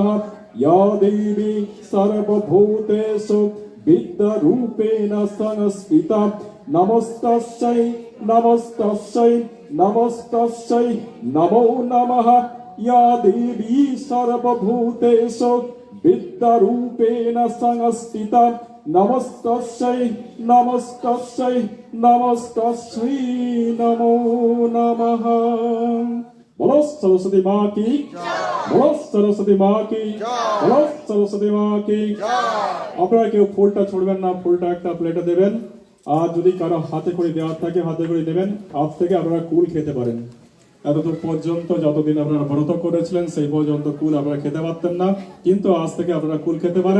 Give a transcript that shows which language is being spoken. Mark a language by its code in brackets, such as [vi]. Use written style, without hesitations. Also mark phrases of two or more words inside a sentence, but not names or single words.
[sa] या देवी सर्वभूतेषु विद्यारूपेण संस्थिता नमस्तस्यै नमस्तस्यै नमस्तस्यै नमो नमः। या देवी सर्वभूतेषु विद्यारूपेण संस्थिता नमस्तस्यै नमस्तस्यै नमस्तस्यै नमो नमः। [hi] बोलो सरस्वती माँ की, बोलो सरस्वती माँ की, बोलो सरस्वती माँ की। [bn] আপনারা কেউ ফুলটা ছড়বেন না, ফুলটা একটা প্লেটে দেবেন। আর যদি কারো হাতে করে দেওয়া থাকে হাতে করে দেবেন। আজ থেকে আপনারা কুল খেতে পারেন। এতদূর পর্যন্ত যতদিন আপনারা ব্রত করেছিলেন সেই পর্যন্ত কুল আপনারা খেতে পারতেন না, কিন্তু আজ থেকে আপনারা কুল খেতে পারেন।